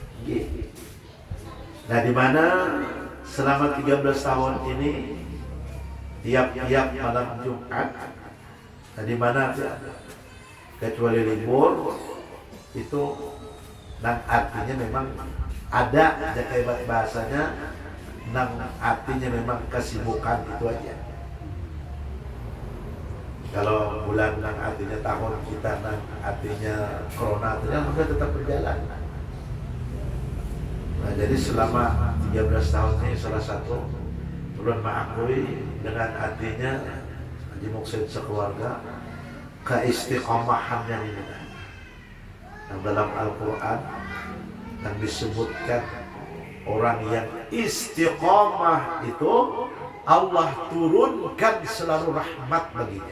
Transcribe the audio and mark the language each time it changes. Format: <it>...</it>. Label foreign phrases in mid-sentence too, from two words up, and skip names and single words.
<id>Nah, di mana selama 13 tahun ini tiap-tiap malam Jumat, nah di mana kecuali libur itu, nang artinya memang ada kayak bahasanya, nang artinya memang kesibukan itu aja. Kalau bulan nang artinya tahun kita, nang artinya corona, artinya sudah tetap berjalan. Nah, jadi selama 13 tahun ini salah satu bulan mengakui dengan artinya Haji Muksin sekeluarga keistiqomahannya ini. Yang dalam Al-Quran yang disebutkan orang yang istiqomah itu Allah turunkan selalu rahmat baginya.</id>